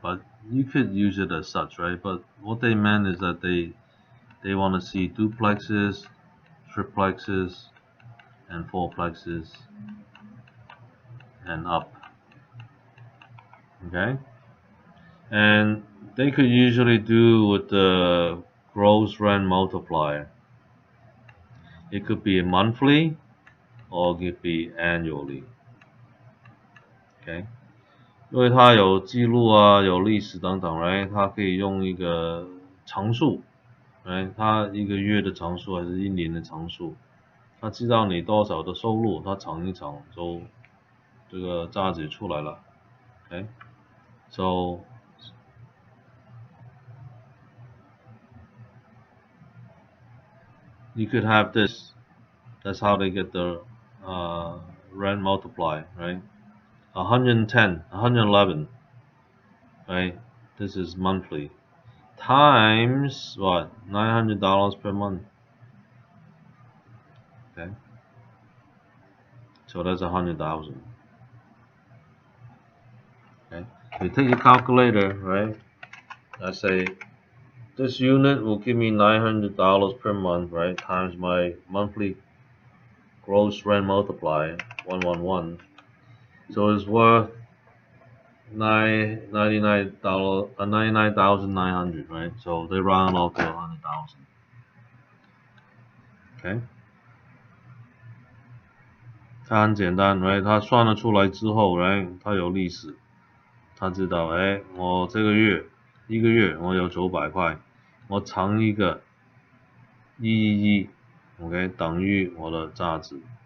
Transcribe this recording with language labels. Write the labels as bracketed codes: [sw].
[en] But you could use it as such, right? But what they meant is that they want to see duplexes, triplexes, and fourplexes, and up. Okay, and they could usually do with the gross rent multiplier. It could be monthly or it could be annually. [zh] Okay， 因为它有记录啊，有历史等等 ，right？它可以用一个常数， right？它一个月的常数还是一年的常数，它知道你多少的收入，它乘一乘就这个价值出来了。 [en] Okay， so you could have this. That's how they get the rent multiply, right? 110, 111, right? This is monthly. Times what? $900 per month. Okay. So that's 100,000. Okay. You take your calculator, right? I say this unit will give me $900 per month, right? Times my monthly gross rent multiplier, 111. So it's worth $99,900, right? So they round off to 100,000. [zh] Okay， 它很简单 ，right？它算了出来之后 ，right？ 它有历史，它知道，我这个月一个月我有900块，我乘一个111 ，OK， 等于我的价值。